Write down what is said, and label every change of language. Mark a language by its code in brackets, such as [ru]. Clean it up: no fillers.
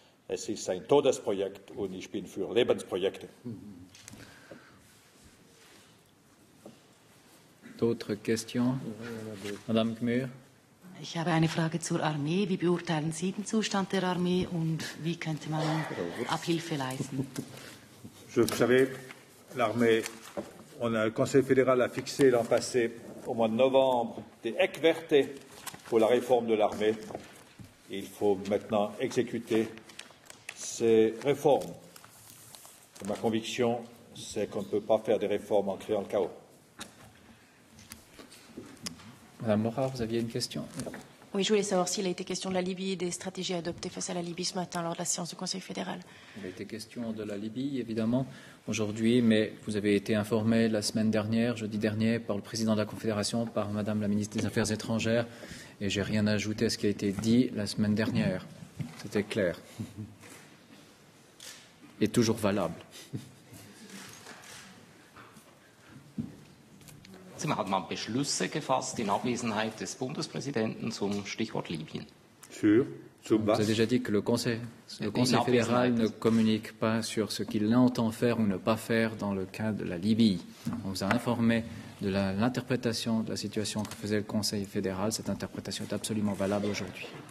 [de] Es ist ein Todesprojekt und ich bin für Lebensprojekte. [fr] D'autres questions? Madame Gmür. [de] Ich habe eine Frage zur Armee. Wie beurteilen Sie den Zustand der Armee und wie könnte man Abhilfe leisten? [fr] Vous savez, l'armée, le Conseil fédéral a fixé l'an passé, au mois de novembre, des Eckwerte pour la réforme de l'armée. Il faut maintenant exécuter ces réformes. Et ma conviction, c'est qu'on ne peut pas faire des réformes en créant le chaos. Madame Laura, vous aviez une question? Oui, je voulais savoir s'il a été question de la Libye et des stratégies adoptées face à la Libye ce matin lors de la séance du Conseil fédéral. Il a été question de la Libye, évidemment, aujourd'hui, mais vous avez été informé la semaine dernière, jeudi dernier, par le président de la Confédération, par Madame la ministre des Affaires étrangères, et j'ai rien à ajouter à ce qui a été dit la semaine dernière. C'était clair. Et toujours valable. [de] Man hat man Beschlüsse gefasst in Abwesenheit des Bundespräsidenten zum Stichwort Libyen. [fr] Vous avez déjà dit que le Conseil fédéral ne communique pas sur ce qu'il entend faire ou ne pas faire dans le cas de la Libye. On vous a informé de l'interprétation de la situation que faisait le Conseil fédéral. Cette interprétation est absolument valable aujourd'hui.